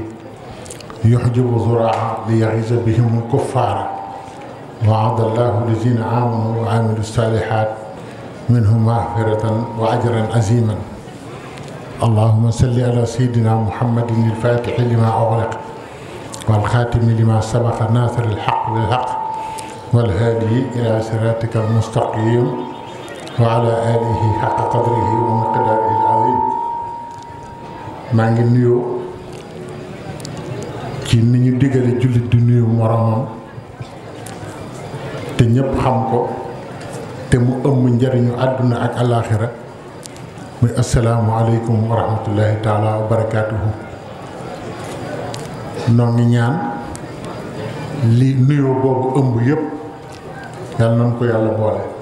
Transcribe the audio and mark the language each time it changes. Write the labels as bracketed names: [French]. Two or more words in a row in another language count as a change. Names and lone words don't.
[Arabic] يحجب زراعا ليغيظ بهم الكفار وعد الله الذين آمنوا وعملوا الصالحات منهم مغفرة وأجرا عظيما اللهم صل على سيدنا محمد الفاتح لما أغلق والخاتم لما سبق ناصر الحق بالحق والهادي إلى صراطك المستقيم وعلى آله حق قدره ومقداره العظيم [Wolof] maa ngi nuyoo ci ni ñu digale jullit di nuyu moromam te ñëpp xam ko te mu ëmb njariñu àdduna ak alaaxira muy [Arabic] السلام عليكم ورحمة الله تعالى وبركاته [Wolof] noo ngi ñaan li nuyoo boobu ëmb yëpp yàlla nañ ko yàlla boole